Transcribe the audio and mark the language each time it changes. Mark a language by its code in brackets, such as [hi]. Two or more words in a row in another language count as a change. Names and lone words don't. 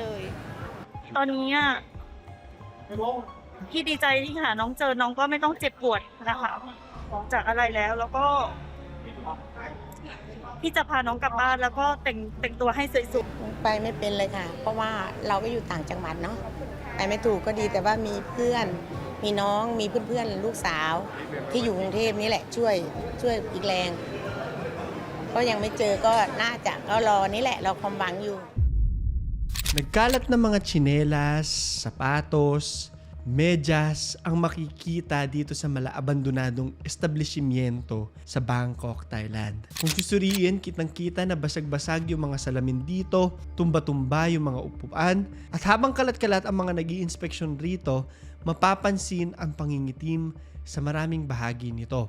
[th] ตอนนี้อะพี่ดีใจที่หาน้องเจอน้องก็ไม่ต้องเจ็บปวดนะคะจากอะไรแล้วก็พี่จะพาน้องกลับบ้านแล้วก็แต่งตัวให้สวยๆ ไปไม่เป็นเลยค่ะ เพราะว่าเราก็อยู่ต่างจังหวัดเนาะไปไม่ถูกก็ดีแต่ว่ามีเพื่อน มีน้องมีเพื่อนๆลูกสาว ที่อยู่กรุงเทพนี่แหละช่วยอีกแรง ก็ยังไม่เจอก็น่าจะก็รอนี่แหละเราความหวังอยู่ [tl] Nagkalat ng mga tsinelas, sapatos, medyas ang makikita dito sa malaabandonadong establishmento sa Bangkok, Thailand. Kung susuriin, kitang-kita na basag-basag yung mga salamin dito, tumba-tumba yung mga upuan, at habang kalat-kalat ang mga nag-i-inspeksyon rito, mapapansin ang pangingitim sa maraming bahagi nito.